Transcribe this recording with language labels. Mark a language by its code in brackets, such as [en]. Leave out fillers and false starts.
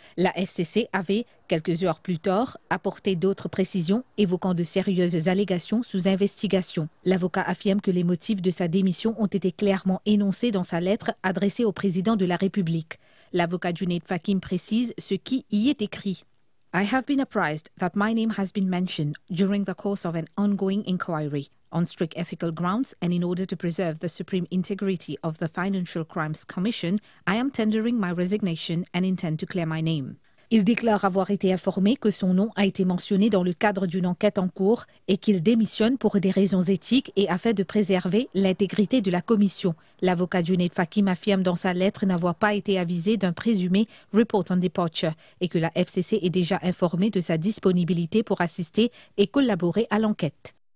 [fr] La FCC avait, quelques heures plus tard, apporté d'autres précisions évoquant de sérieuses allégations sous investigation. L'avocat affirme que les motifs de sa démission ont été clairement énoncés dans sa lettre adressée au président de la République. L'avocat Junaid Fakim précise ce qui y est écrit. [en] I have been apprised that my name has been mentioned during the course of an ongoing inquiry. On strict ethical grounds and in order to preserve the supreme integrity of the Financial Crimes Commission, I am tendering my resignation and intend to clear my name. [fr] Il déclare avoir été informé que son nom a été mentionné dans le cadre d'une enquête en cours et qu'il démissionne pour des raisons éthiques et afin de préserver l'intégrité de la commission. L'avocat Junaid Fakim affirme dans sa lettre n'avoir pas été avisé d'un présumé [en] report on departure [fr] et que la FCC est déjà informée de sa disponibilité pour assister et collaborer à l'enquête.